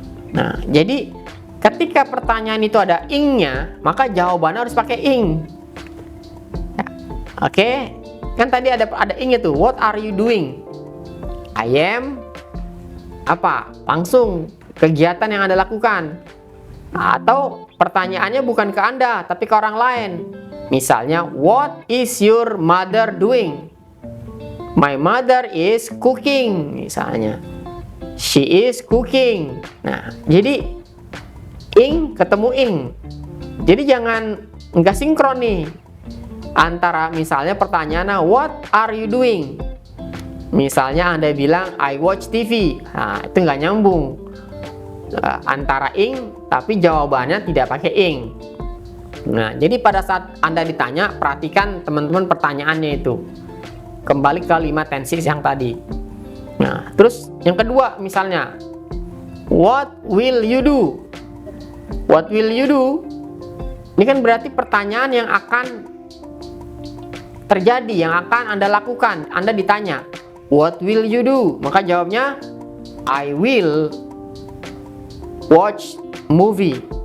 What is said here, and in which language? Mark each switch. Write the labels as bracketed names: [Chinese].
[Indonesian] Nah, jadi ketika pertanyaan itu ada ing-nya, maka jawabannya harus pakai ing. Ya, oke, kan tadi ada ing-nya tuh. [English] What are you doing? I am [Indonesian] apa? Langsung kegiatan yang Anda lakukan. Atau pertanyaannya bukan ke Anda, tapi ke orang lain. Misalnya, [English] what is your mother doing? My mother is cooking, [Indonesian] misalnya. [English] She is cooking. [Indonesian] Nah, jadi ing ketemu ing. Jadi jangan nggak sinkron nih. Antara misalnya pertanyaannya, [English] what are you doing? [Indonesian] Misalnya Anda bilang, [English] I watch TV. [Indonesian] Nah, itu nggak nyambung. Antara ing tapi jawabannya tidak pakai ing. Nah, jadi pada saat Anda ditanya, perhatikan teman-teman pertanyaannya itu. Kembali ke 5 tenses yang tadi. Nah, terus yang kedua misalnya, [English] what will you do? [Indonesian] What will you do? Ini kan berarti pertanyaan yang akan terjadi, yang akan Anda lakukan. Anda ditanya, [English] what will you do? [Indonesian] Maka jawabnya, [English] I will watch movie.